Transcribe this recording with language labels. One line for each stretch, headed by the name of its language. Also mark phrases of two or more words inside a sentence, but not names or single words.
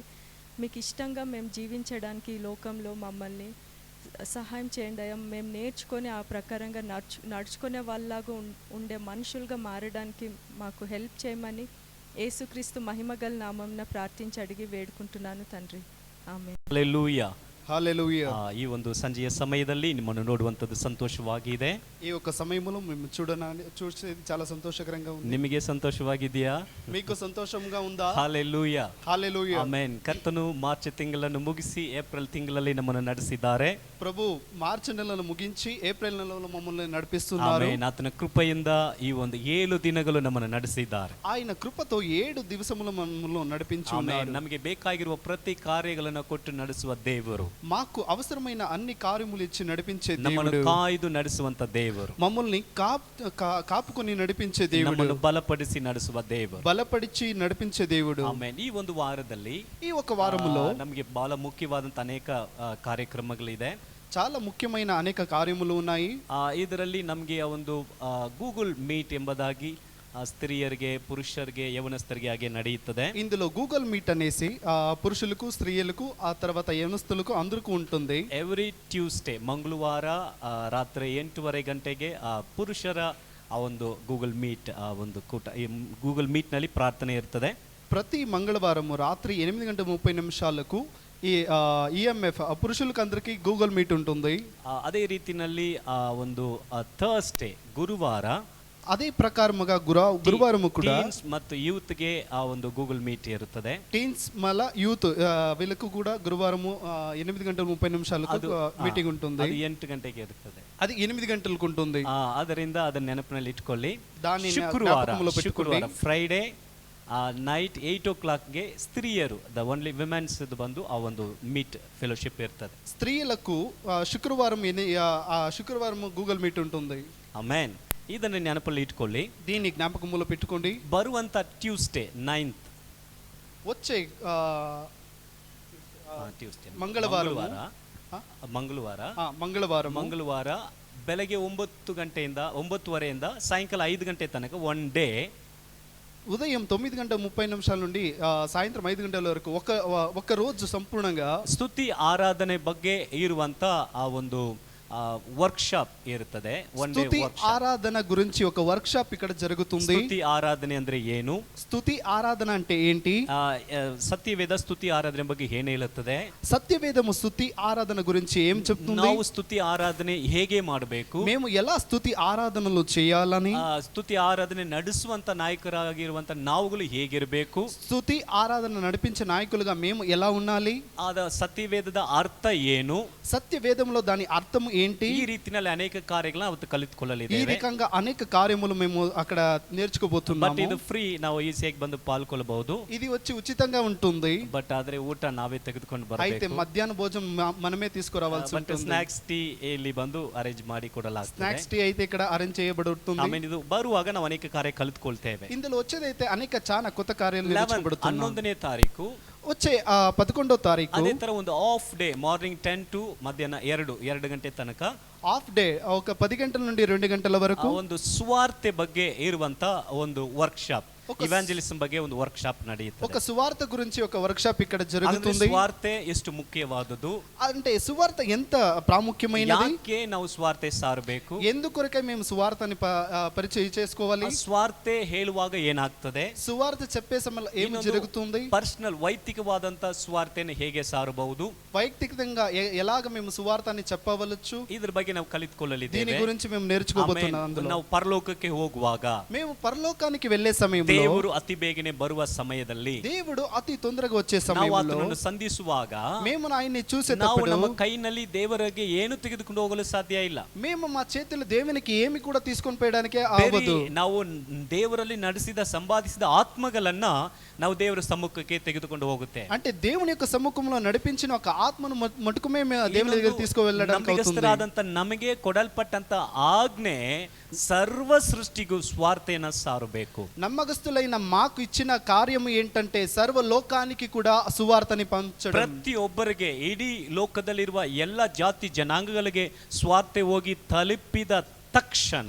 Telugu: మీకు ఇష్టంగా మేము జీవించడానికి ఈ లోకంలో మమ్మల్ని సహాయం చేయండి అయ్యా. మేము నేర్చుకొని ఆ ప్రకారంగా నడుచుకునే వాళ్ళలాగా ఉండే మనుషులుగా మారడానికి మాకు హెల్ప్ చేయమని యేసుక్రీస్తు మహిమగల నామంన ప్రార్థించి అడిగి వేడుకుంటున్నాను తండ్రి.
Kannada: ಆಮೆನ್. ಹಲ್ಲೆಲೂಯಾ.
Telugu: హల్లెలూయా.
Kannada: ಈ ಒಂದು ಸಂಜೆಯ ಸಮಯದಲ್ಲಿ ನಿಮ್ಮನ್ನು ನೋಡುವಂಥದ್ದು ಸಂತೋಷವಾಗಿದೆ.
Telugu: ఈ యొక్క సమయంలో మేము చూసేది చాలా సంతోషకరంగా ఉంది.
Kannada: ನಿಮಗೆ ಸಂತೋಷವಾಗಿದೆಯಾ?
Telugu: మీకు సంతోషంగా ఉందా?
Kannada: ಹಲ್ಲೆಲೂಯಾ.
Telugu: హల్లెలూయా.
Kannada: ಆಮೆನ್. ಕರ್ತನು ಮಾರ್ಚ್ ತಿಂಗಳನ್ನು ಮುಗಿಸಿ ಏಪ್ರಿಲ್ ತಿಂಗಳಲ್ಲಿ ನಮ್ಮನ್ನು ನಡೆಸಿದ್ದಾರೆ.
Telugu: ప్రభు మార్చి నెలను ముగించి ఏప్రిల్ నెలలో మమ్మల్ని నడిపిస్తున్నారు.
Kannada: ಆಮೆನ್. ಆತನ ಕೃಪೆಯಿಂದ ಈ ಒಂದು 7 ದಿನಗಳು ನಮ್ಮನ್ನು ನಡೆಸಿದ್ದಾರೆ.
Telugu: ఆయన కృపతో 7 ದಿವಸములు మమ్మల్ని నడిపించి ఉన్నారు.
Kannada: ನಮಗೆ ಬೇಕಾಗಿರುವ ಪ್ರತಿ ಕಾರ್ಯಗಳನ್ನು ಕೊಟ್ಟು ನಡೆಸುವ ದೇವರು,
Telugu: మాకు అవసరమైన అన్ని కార్యములు ఇచ్చి నడిపించే
Kannada: ನಮ್ಮನ್ನು
Telugu: దేవుడు,
Kannada: ಕಾಯ್ದು ನಡೆಸುವಂತ ದೇವರು,
Telugu: మమ్మల్ని కాపుకొని నడిపించే దేవుడు,
Kannada: ನಮ್ಮನ್ನು ಬಲಪಡಿಸಿ ನಡೆಸುವ ದೇವರು,
Telugu: బలపడిచి నడిపించే దేవుడు.
Kannada: ಆಮೆನ್. ಈ ಒಂದು ವಾರದಲ್ಲಿ,
Telugu: ఈ ఒక వారములో
Kannada: ನಮಗೆ ಬಹಳ ಮುಖ್ಯವಾದಂತ ಅನೇಕ ಕಾರ್ಯಕ್ರಮಗಳಿದೆ.
Telugu: చాలా ముఖ్యమైన అనేక కార్యములు ఉన్నాయి.
Kannada: ಇದರಲ್ಲಿ ನಮಗೆ ಒಂದು ಗೂಗಲ್ ಮೀಟ್ ಎಂಬುದಾಗಿ ಸ್ತ್ರೀಯರಿಗೆ, ಪುರುಷರಿಗೆ, ಯವನಸ್ತುರಿಗೆ ಹಾಗೆ ನಡೆಯುತ್ತದೆ.
Telugu: ఇందులో గూగుల్ మీట్ అనేసి పురుషులకు, స్త్రీలకు, ఆ తర్వాత యవనస్తులకు అందరికీ ఉంటుంది.
English: every Tuesday,
Kannada: ಮಂಗಳವಾರ ರಾತ್ರಿ 8:30 ಗಂಟೆಗೆ ಪುರುಷರ ಆ ಒಂದು ಗೂಗಲ್ ಮೀಟ್ ಒಂದು ಕೂಟ, ಈ ಗೂಗಲ್ ಮೀಟ್ನಲ್ಲಿ ಪ್ರಾರ್ಥನೆ ಇರ್ತದೆ.
Telugu: ప్రతి మంగళవారం రాత్రి 8:30 ఈ ఈఎంఎఫ్ పురుషులకు అందరికీ గూగుల్ మీట్ ఉంటుంది.
Kannada: ಅದೇ ರೀತಿನಲ್ಲಿ ಒಂದು ಥರ್ಸ್ಡೇ, ಗುರುವಾರ,
Telugu: అదే ప్రకారముగా గురువారము కూడా
Kannada: ಟೀನ್ಸ್ ಮತ್ತು ಯೂತ್ಗೆ ಆ ಒಂದು ಗೂಗಲ್ ಮೀಟ್ ಇರುತ್ತದೆ.
Telugu: టీన్స్ మళ్ళా యూత్ వీళ్ళకు కూడా గురువారము 8:30 మీటింగ్ ఉంటుంది.
Kannada: ಅದು 8 ಗಂಟೆಗೆ ಇರುತ್ತದೆ.
Telugu: అది 8 గంటలకు ఉంటుంది.
Kannada: ಅದರಿಂದ ಅದನ್ನ ನೆನಪಿನಲ್ಲಿ ಇಟ್ಕೊಳ್ಳಿ.
Telugu: దాన్ని
Kannada: ಶುಕ್ರವಾರ
English: Friday night
Kannada: 8 o'clockಗೆ ಸ್ತ್ರೀಯರು
English: only womens
Kannada: ಬಂದು ಆ ಒಂದು
English: meet fellowship
Kannada: ಇರ್ತದೆ.
Telugu: స్త్రీలకు శుక్రవారం గూగుల్ మీట్ ఉంటుంది.
Kannada: ಆಮೆನ್. ಇದನ್ನು ನೆನಪಲ್ಲಿ ಇಟ್ಕೊಳ್ಳಿ.
Telugu: దీన్ని జ్ఞాపకములో పెట్టుకోండి.
Kannada: ಬರುವಂತ ಟ್ಯೂಸ್ಡೇ 9th
Telugu: వచ్చే
Kannada: ಟ್ಯೂಸ್ಡೇ ಮಂಗಳವಾರ ಬೆಳಗ್ಗೆ 9:30 ಸಾಯಂಕಾಲ 5 ಗಂಟೆ ತನಕ
English: one day.
Telugu: ఉదయం 9:30 నుండి సాయంత్రం 5 గంటల వరకు ఒక రోజు సంపూర్ణంగా
Kannada: ಸ್ತುತಿ ಆರಾಧನೆ ಬಗ್ಗೆ ಇರುವಂತ ಆ ಒಂದು ವರ್ಕ್ಶಾಪ್ ಇರುತ್ತದೆ.
Telugu: స్తుతి ఆరాధన గురించి ఒక వర్క్షాప్ ఇక్కడ జరుగుతుంది.
Kannada: ಸ್ತುತಿ ಆರಾಧನೆ ಅಂದ್ರೆ ಏನು?
Telugu: స్తుతి ఆరాధన అంటే ఏంటి?
Kannada: ಸತ್ಯವೇದ ಸ್ತುತಿ ಆರಾಧನೆ ಬಗ್ಗೆ ಏನು ಹೇಳುತ್ತದೆ?
Telugu: సత్యవేదము స్తుతి ఆరాధన గురించి ఏం చెప్తుంది?
Kannada: ನಾವು ಸ್ತುತಿ ಆರಾಧನೆ ಹೇಗೆ ಮಾಡಬೇಕು,
Telugu: మేము ఎలా స్తుతి ఆరాధనలు చేయాలని,
Kannada: ಸ್ತುತಿ ಆರಾಧನೆ ನಡೆಸುವಂತ ನಾಯಕರಾಗಿರುವಂತ ನಾವುಗಳು ಹೇಗಿರಬೇಕು,
Telugu: స్తుతి ఆరాధన నడిపించే నాయకులుగా మేము ఎలా ఉండాలి,
Kannada: ಆದ ಸತ್ಯವೇದದ ಅರ್ಥ ಏನು,
Telugu: సత్యవేదంలో దాని అర్థం ఏంటి,
Kannada: ಈ ರೀತಿಯಲ್ಲಿ ಅನೇಕ ಕಾರ್ಯಗಳನ್ನ ಅವತ್ತು ಕಲಿತುಕೊಳ್ಳಲಿದ್ದೇವೆ.
Telugu: ఈ రకంగా అనేక కార్యములు మేము అక్కడ నేర్చుకోబోతున్నాము.
Kannada: ಬಟ್ ಇದು ಫ್ರೀ, ನಾವು ಈಸಿಯಾಗಿ ಬಂದು ಪಾಲ್ಗೊಳ್ಳಬಹುದು.
Telugu: ఇది వచ్చి ఉచితంగా ఉంటుంది.
Kannada: ಬಟ್ ಆದ್ರೆ ಊಟ ನಾವೇ ತೆಗೆದುಕೊಂಡು
Telugu: అయితే
Kannada: ಬರಬೇಕು.
Telugu: మధ్యాహ్న భోజనం మనమే తీసుకురావాల్సి ఉంటుంది.
English: snacks tea
Kannada: ಇಲ್ಲಿ ಬಂದು ಅರೇಂಜ್ ಮಾಡಿ ಕೊಡಲಾಗ್ತದೆ.
English: snacks tea
Telugu: అయితే ఇక్కడ అరేంజ్ చేయబడుతుంది.
Kannada: ಆಮೇಲೆ ಇದು ಬರುವಾಗ ನಾವು ಅನೇಕ ಕಾರ್ಯ ಕಲಿತುಕೊಳ್ತೇವೆ.
Telugu: ఇందులో వచ్చేదైతే అనేక చాలా కొత్త కార్యాలు నేర్చుకోబడుతున్నాము.
Kannada: 11ನೇ ತಾರೀಕು
Telugu: వచ్చే 11వ తారీఖు
Kannada: ಅದೇ ತರ ಒಂದು
English: half day, morning 10 to
Kannada: ಮಧ್ಯಾಹ್ನ 2 ಗಂಟೆ ತನಕ
English: half day,
Telugu: ఒక 10 ಗಂಟల నుండి 2 ಗಂಟల వరకు
Kannada: ಒಂದು ಸುವಾರ್ತೆ ಬಗ್ಗೆ ಇರುವಂತ ಒಂದು ವರ್ಕ್ಶಾಪ್, ಇವಾಂಜಲಿಸಂ ಬಗ್ಗೆ ಒಂದು ವರ್ಕ್ಶಾಪ್ ನಡೆಯುತ್ತದೆ.
Telugu: ఒక సువార్త గురించి ఒక వర్క్షాప్ ఇక్కడ జరుగుతుంది.
Kannada: ಸುವಾರ್ತೆ ಎಷ್ಟು ಮುಖ್ಯವಾದುದು,
Telugu: అంటే సువార్త ఎంత ప్రాముఖ్యమైనది,
Kannada: ಯಾಕೆ ನಾವು ಸ್ವಾರ್ತೆ ಸಾರಬೇಕು,
Telugu: ఎందుకొరకై మేము సువార్తని పరిచయం చేసుకోవాలి,
Kannada: ಸ್ವಾರ್ತೆ ಹೇಳುವಾಗ ಏನಾಗ್ತದೆ,
Telugu: సువార్త చెప్పే సమయంలో ఏం జరుగుతుంది,
Kannada: ಪರ್ಸನಲ್ ವೈಯಕ್ತಿಕವಾದಂತ ಸ್ವಾರ್ಥೆಯನ್ನು ಹೇಗೆ ಸಾರಬಹುದು,
Telugu: వైಯಕ್తికంగా ఎలాగ మేము సువార్తని చెప్పవచ్చు,
Kannada: ಇದ್ರ ಬಗ್ಗೆ ನಾವು ಕಲಿತುಕೊಳ್ಳಲಿದ್ದೇವೆ.
Telugu: దీని గురించి మేము నేర్చుకోబోతున్నాం. అందులో
Kannada: ನಾವು ಪರಲೋಕಕ್ಕೆ ಹೋಗುವಾಗ,
Telugu: మేము పరలోకానికి వెళ్ళే సమయంలో,
Kannada: ದೇವರು ಅತಿ ಬೇಗನೆ ಬರುವ ಸಮಯದಲ್ಲಿ,
Telugu: దేవుడు అతి తొందరగా వచ్చే
Kannada: ನಾವು
Telugu: సమయంలో,
Kannada: ಆತನನ್ನು ಸಂಧಿಸುವಾಗ
Telugu: మేము ఆయన్ని
Kannada: ನಾವು
Telugu: చూసేటప్పుడు
Kannada: ನಮ್ಮ ಕೈನಲ್ಲಿ ದೇವರಿಗೆ ಏನು ತೆಗೆದುಕೊಂಡು ಹೋಗಲು ಸಾಧ್ಯ ಇಲ್ಲ.
Telugu: మేము మా చేతుల్లో దేవునికి ఏమి కూడా తీసుకొని పోయడానికే
Kannada: ಬೇರೆ ಆಗದು. ನಾವು ದೇವರಲ್ಲಿ ನಡೆಸಿದ ಸಂಪಾದಿಸಿದ ಆತ್ಮಗಳನ್ನ ನಾವು ದೇವರ ಸಮ್ಮುಖಕ್ಕೆ ತೆಗೆದುಕೊಂಡು ಹೋಗುತ್ತೆ.
Telugu: అంటే దేవుని యొక్క సమ్ముఖంలో నడిపించిన ఒక ఆత్మను మటుకుమే దేవుని దగ్గర తీసుకువెళ్ళడానికి అవుతుంది.
Kannada: ನಂಬಿಗಸ್ತರಾದಂತ ನಮಗೆ ಕೊಡಲ್ಪಟ್ಟಂತ ಆಜ್ಞೆ ಸರ್ವ ಸೃಷ್ಟಿಗೂ ಸ್ವಾರ್ಥೆಯನ್ನು ಸಾರಬೇಕು.
Telugu: నమ్మకస్తులైన మాకు ఇచ్చిన కార్యము ఏంటంటే సర్వ లోకానికి కూడా సువార్తని పంచడం.
Kannada: ಪ್ರತಿಯೊಬ್ಬರಿಗೆ, ಇಡೀ ಲೋಕದಲ್ಲಿರುವ ಎಲ್ಲ ಜಾತಿ ಜನಾಂಗಗಳಿಗೆ ಸ್ವಾರ್ಥೆ ಹೋಗಿ ತಲುಪಿದ ತಕ್ಷಣ